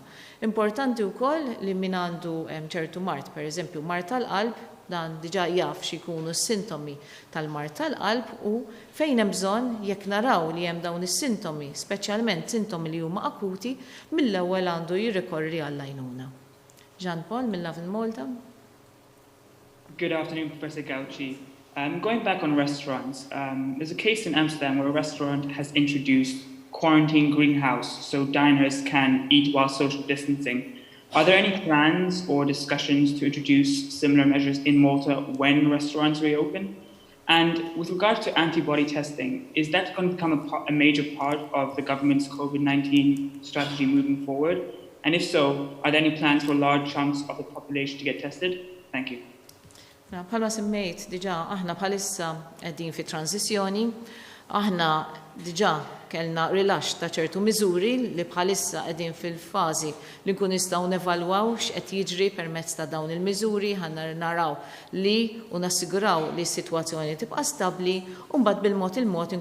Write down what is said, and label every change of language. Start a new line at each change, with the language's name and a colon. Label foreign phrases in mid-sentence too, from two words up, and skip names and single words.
Maltese: Importanti wkoll li min għandu ċertu mart, pereżempju mart tal-qalb, dan diġà jaf x'ikunu s-sintomi tal-mart tal-qalb u fejn hemm bżonn jekk naraw li hemm dawn is-sintomi, speċjalment sintomi li huma akuti, mill-ewwel għandu jirrikorri għall-għajnuna. Jean Paul, mill-Love in Malta.
English: Good afternoon, Professor Gauci. Going back on restaurants, there's a case in Amsterdam where a restaurant has introduced quarantine greenhouse so diners can eat while social distancing. Are there any plans or discussions to introduce similar measures in Malta when restaurants reopen? And with regard to antibody testing, is that going to become a major part of the government's COVID-19 strategy moving forward? And if so, are there any plans for large chunks of the population to get tested? Thank you.
Maltese: Bħalma semmejt diġà aħna bħalissa qegħdin fi tranzizzjoni, aħna diġà kellna rilaxx ta' ċertu miżuri li bħalissa qegħdin fil-fażi li nkun nistgħu nevalwaw x'qed jiġri permezz ta' dawn il-miżuri, ħanna naraw li u nassiguraw li s-sitwazzjoni tibqa' stabbli u mbagħad bil-mod il-mod